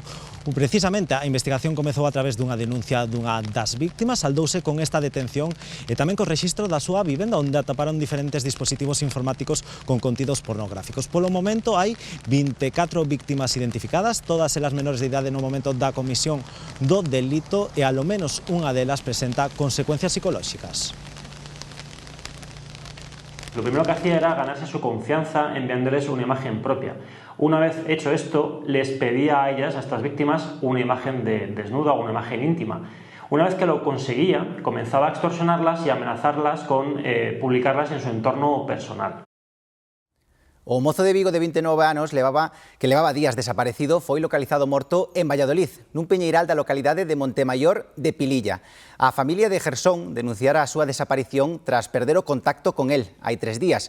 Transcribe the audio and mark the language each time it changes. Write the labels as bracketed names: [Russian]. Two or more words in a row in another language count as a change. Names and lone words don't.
[Galician] Precisamente a investigación comezou a través dunha denuncia dunha das víctimas, saldouse con esta detención e tamén co rexistro da súa vivenda, onde ataparon diferentes dispositivos informáticos con contidos pornográficos. Polo momento hai 24 víctimas identificadas, todas elas menores de idade no momento da comisión do delito e alo menos unha delas presenta consecuencias psicolóxicas. [Spanish] Lo primero que hacía era ganarse su confianza enviándoles una imagen propia. Una vez hecho esto, les pedía a ellas, a estas víctimas, una imagen desnuda o una imagen íntima. Una vez que lo conseguía, comenzaba a extorsionarlas y amenazarlas con publicarlas en su entorno personal. [Galician] O mozo de Vigo de 29 anos que levaba días desaparecido foi localizado morto en Valladolid, nun peñeiral da localidade de Montemayor de Pililla. A familia de Gersón denunciara a súa desaparición tras perder o contacto con el hai 3 días.